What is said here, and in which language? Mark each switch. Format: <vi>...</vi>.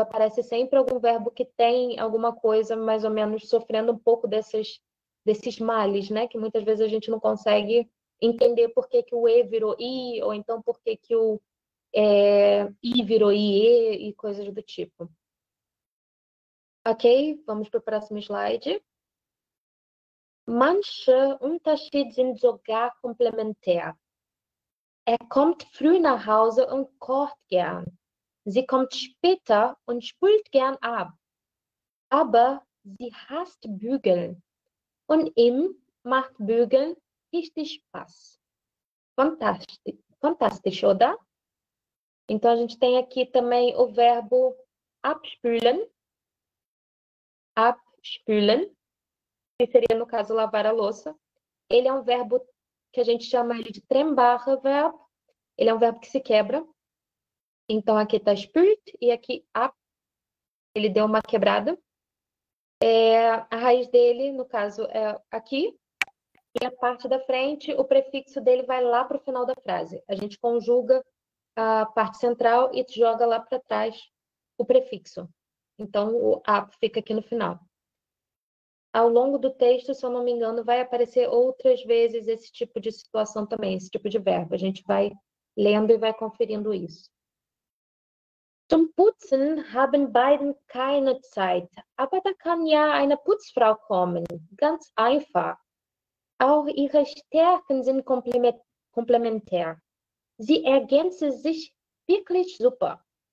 <pt>Aparece sempre algum verbo que tem alguma coisa mais ou menos sofrendo um pouco desses males, né? Que muitas vezes a gente não consegue entender por que o E virou I, ou então por que o I virou IE e coisas do tipo. Ok, vamos para o próximo slide.</pt> <de>Manche Unterschiede sind sogar komplementär. Kommt früh nach Hause und kocht gern. Sie kommt später und spült gern ab. Aber sie hasst Bügeln. Und ihm macht Bügeln richtig Spaß.</de> <pt>Fantástico, oder? Então, a gente tem aqui também o verbo abspülen. Abspülen, que seria, no caso, lavar a louça. Ele é um verbo que a gente chama ele de trennbarer Verb. Ele é um verbo que se quebra. Então, aqui está spült e aqui ab. Ele deu uma quebrada. A raiz dele, no caso, é aqui. E a parte da frente, o prefixo dele vai lá para o final da frase. A gente conjuga a parte central e joga lá para trás o prefixo. Então, o ab fica aqui no final. Ao longo do texto, se eu não me engano, vai aparecer outras vezes esse tipo de situação também, esse tipo de verbo. A gente vai lendo e vai conferindo isso.</pt> <de>Zum Putzen haben beiden keine Zeit, aber da kann ja eine Putzfrau kommen. Ganz einfach. Auch ihre Stärken sind komplementär. Sie ergänzen sich wirklich super.</de>